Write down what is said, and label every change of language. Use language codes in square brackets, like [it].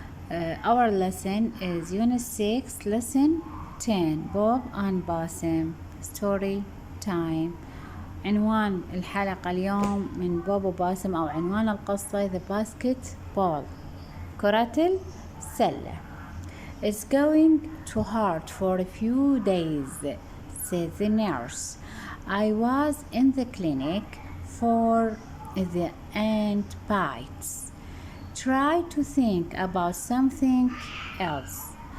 [en] Our lesson is Unit 6, Lesson 10 Bob and Basim Story Time. [ar] عنوان الحلقة اليوم من بوب وباسم أو عنوان القصة [en] The Basketball [ar] كرة السلة. [en] It's going too hard for a few days, said the nurse. I was in the clinic for the ant bites. Try to think about something else.